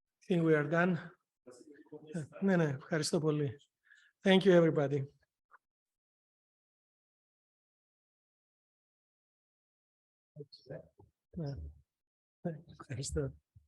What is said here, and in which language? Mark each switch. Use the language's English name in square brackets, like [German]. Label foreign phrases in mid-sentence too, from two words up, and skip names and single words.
[English] think we are done. [Greek] Ναι, ναι, ευχαριστώ πολύ. [English] Thank you, everybody. [Greek] Ναι. Ευχαριστώ.